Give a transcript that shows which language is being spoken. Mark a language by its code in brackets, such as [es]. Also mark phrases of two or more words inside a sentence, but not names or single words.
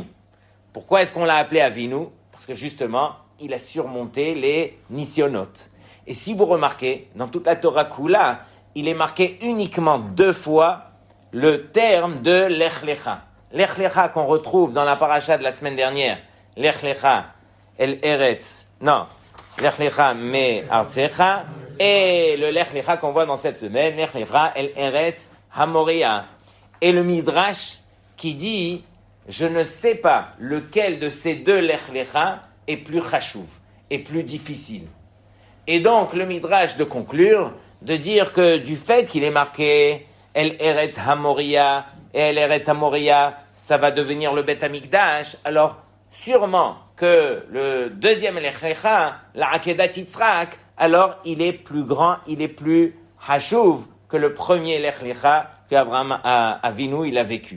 [fr] Pourquoi est-ce qu'on l'a appelé Avinu? Parce que justement, il a surmonté les Nisyonot. Et si vous remarquez, dans toute la [he] תורה כולה, [fr] il est marqué uniquement 2 fois le terme de Lech Lecha. Lech Lecha qu'on retrouve dans la paracha de la semaine dernière. [he] לך לך אל ארץ. Non. לך לך מארצך. [fr] Et le Lech Lecha qu'on voit dans cette semaine. [he] לך לך אל ארץ המוריה. [fr] Et le Midrash qui dit, je ne sais pas lequel de ces 2 Lech Lecha est plus chachouv, est plus difficile. Et donc, le Midrash de conclure, de dire que du fait qu'il est marqué [he] אל ארץ המוריה, [fr] et [he] אל ארץ המוריה, [fr] ça va devenir le [he] בית המקדש, [fr] alors sûrement que le deuxième Lech Lecha, la Akedat Yitzhak, alors il est plus grand, il est plus Hashuv que le premier Lech Lecha qu'Avraham Avinu il a vécu.